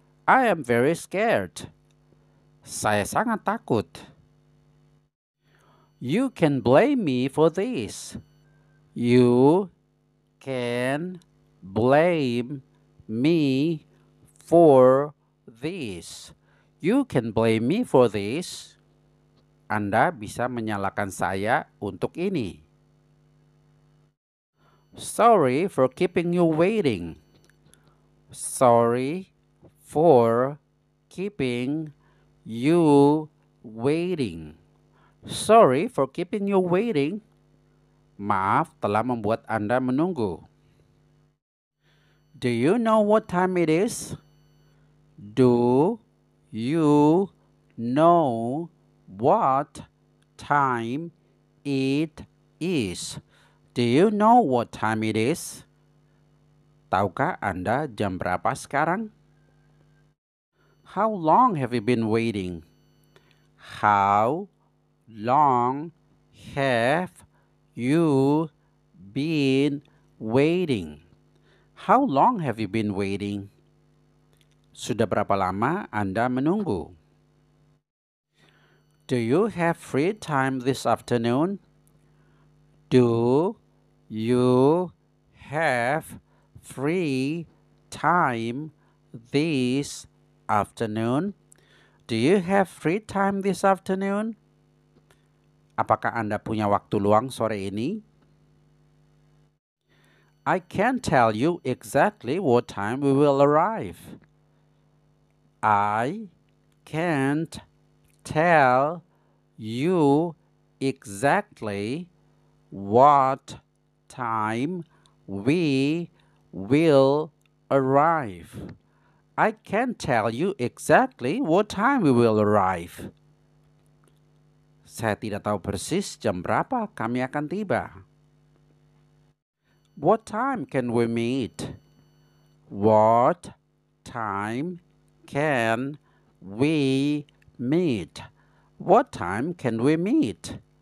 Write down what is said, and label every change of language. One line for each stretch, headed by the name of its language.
English: I am very scared.
Indonesian: Saya sangat takut.
English: You can blame me for this. You can blame me for this. You can blame me for this.
Indonesian: Anda bisa menyalahkan saya untuk ini.
English: Sorry for keeping you waiting. Sorry for keeping you waiting. Sorry for keeping you waiting.
Indonesian: Maaf telah membuat Anda menunggu.
English: Do you know what time it is? Do you know what time it is? Do you know what time it is?
Indonesian: Tahukah Anda jam berapa sekarang?
English: How long have you been waiting? How long have you been waiting? How long have you been waiting?
Indonesian: Sudah berapa lama Anda menunggu?
English: Do you have free time this afternoon? Do you have free time this afternoon? Do you have free time this afternoon?
Indonesian: Apakah Anda punya waktu luang sore ini?
English: I can't tell you exactly what time we will arrive. I can't tell you exactly what time we will arrive. I can't tell you exactly what time we will arrive.
Indonesian: Saya tidak tahu persis jam berapa kami akan tiba.
English: What time can we meet? What time can we meet? What time can we meet?